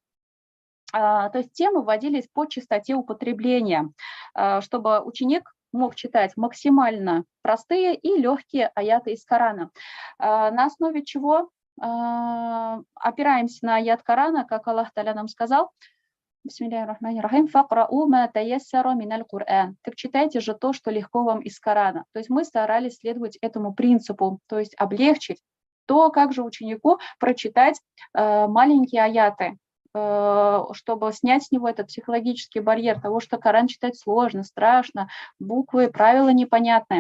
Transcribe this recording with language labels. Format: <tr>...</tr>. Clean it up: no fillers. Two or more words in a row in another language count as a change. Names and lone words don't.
<ru>То есть темы вводились по частоте употребления, чтобы ученик мог читать максимально простые и легкие аяты из Корана. На основе чего опираемся на аят Корана, как Аллах Та'аля нам сказал:</ru> <ar>«بسم الله الرحمن الرحيم فاقرؤوا ما تيسر من القرآن».</ar> <ru>Так читайте же то, что легко вам из Корана. То есть мы старались следовать этому принципу, то есть облегчить то, как же ученику прочитать маленькие аяты, чтобы снять с него этот психологический барьер того, что Коран читать сложно, страшно, буквы, правила непонятные.</ru>